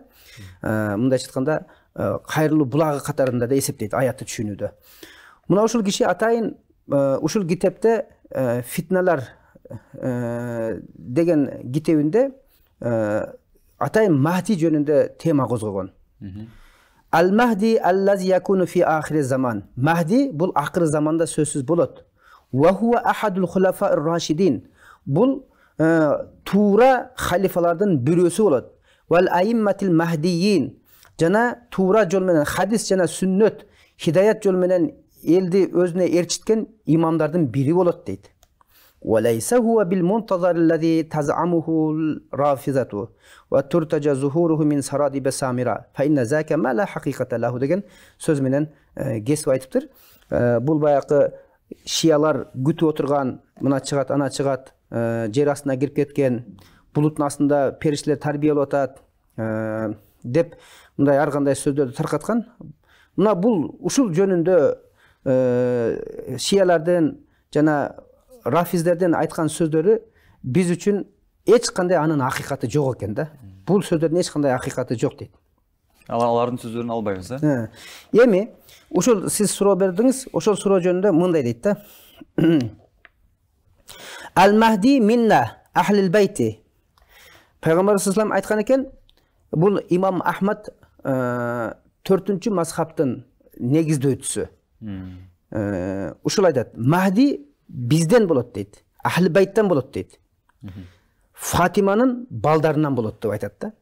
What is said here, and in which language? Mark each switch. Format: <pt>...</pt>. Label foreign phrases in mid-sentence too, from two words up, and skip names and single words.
<ky>Мындайча айтканда, кайрылуу булагы катарында да эсептейт аятты түшүнүүдө. Мына ушул киши атайын ушул китепте фитналар деген китебинде атайын Махди жөнүндө тема козгогон.</ky> <ar>المهدي الذي يكون في آخر الزمان.</ar> <ky>Махди бул акыры заманда сөзсүз болот.</ky> <ar>وهو أحد الخلفاء الراشدين.</ar> <ky>Бул туура халифалардын бирөөсү болот.</ky> <ar>والأئمة المهديين.</ar> <ky>Жана туура жол менен хадис жана сүннөт, хидаят жол менен элди өзүнө ээрчиткен имамдардын бири болот дейт.</ky> <ar>وليس هو بالمنتظر الذي تزعمه الرافضة وترتجى ظهوره من سرادب سامرة فإن ذاك ما لا حقيقة له</ar> <ky>деген сөз менен кесип айтыптыр. Бул баякы шиялар күтүп отурган, мына чыгат, ана чыгат, жер астына кирип кеткен, булуттун астында периштелер тарбиялап атат деп мындай ар кандай сөздөрдү таркаткан. Мына бул ушул жөнүндө шиялардын жана рафиздерден айткан сөздөрү биз үчүн эч кандай анын акыйкаты жок экен да. Бул сөздөрдүн эч кандай акыйкаты жок дейт. Алардын сөздөрүн албайбыз, Эми ошол сиз суроо бердиңиз, ошол суроо жөнүндө мындай дейт да.</ky> <ar>المهدي منا أهل البيت.</ar> <ky>Пайгамбар</ky> <ar>صلى الله عليه</ar> <ky>айткан экен, бул имам Ахмад 4-чү мазхабтын негиздөөчүсү. Ушул айтат, Махди бизден болот дейт. Ахли байттан болот дейт. Фатиманын балдарынан болот деп айтат да.</ky>